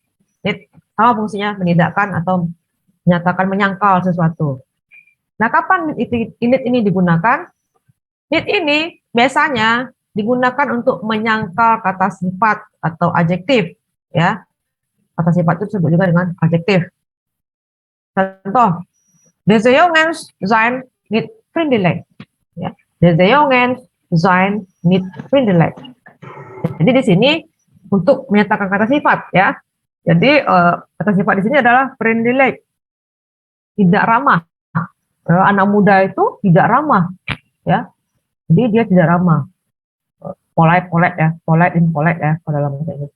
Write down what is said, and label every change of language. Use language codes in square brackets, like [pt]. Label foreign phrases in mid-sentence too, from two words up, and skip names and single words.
[id] Need sama fungsinya menidakkan atau menyatakan menyangkal sesuatu. Nah, kapan init ini digunakan? Need ini biasanya digunakan untuk menyangkal kata sifat atau adjektif, ya. Kata sifat itu disebut juga dengan adjektif. Contoh, [nl] deze jongens zijn niet vriendelijk. [id] Ya. [nl] Deze jongens zijn niet vriendelijk. [id] Jadi di sini untuk menyatakan kata sifat, ya. Jadi kata sifat di sini adalah vriendelijk, tidak ramah. Anak muda itu tidak ramah, ya. Jadi dia tidak ramah. Polite ya, [en] polite impolite [id] ya kalau dalam bahasa Inggris.